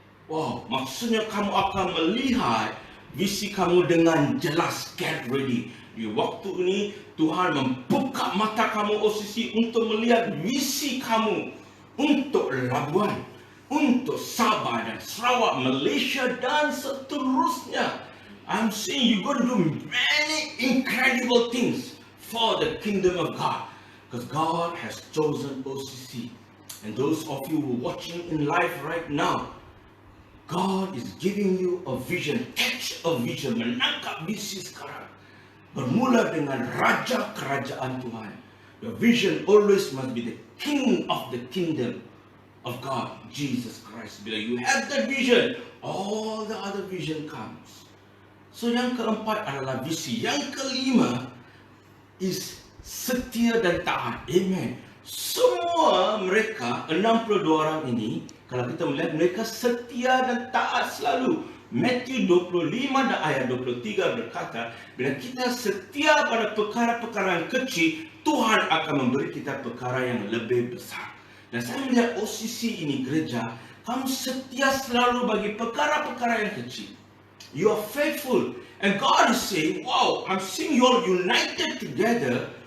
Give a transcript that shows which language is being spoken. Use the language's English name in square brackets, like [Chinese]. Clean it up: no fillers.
[Malay] Wow, maksudnya kamu akan melihat visi kamu dengan jelas. [English] Get ready. [Malay] Di waktu ini Tuhan membuka mata kamu OCC untuk melihat visi kamu untuk Labuan, untuk Sabah dan Sarawak, Malaysia dan seterusnya. [English] I'm saying you're going to do many incredible things for the kingdom of God, because God has chosen OCC. And those of you who are watching in live right now, God is giving you a vision. Catch a vision, [Malay] menangkap visi sekarang. Bermula dengan Raja Kerajaan Tuhan. [English] Your vision always must be the King of the Kingdom of God, Jesus Christ. Bila you have that vision, all the other vision comes. [Malay] So yang keempat adalah visi. Yang kelima is setia dan taat. Amen. Semua mereka 62 orang ini, kalau kita melihat, mereka setia dan taat selalu. Matthew 25 dan ayat 23 berkata, bila kita setia pada perkara-perkara yang kecil, Tuhan akan memberi kita perkara yang lebih besar. Dan saya melihat OCC ini, gereja, kamu setia selalu bagi perkara-perkara yang kecil. [English] You are faithful. And God is saying, wow, I'm seeing you all united together.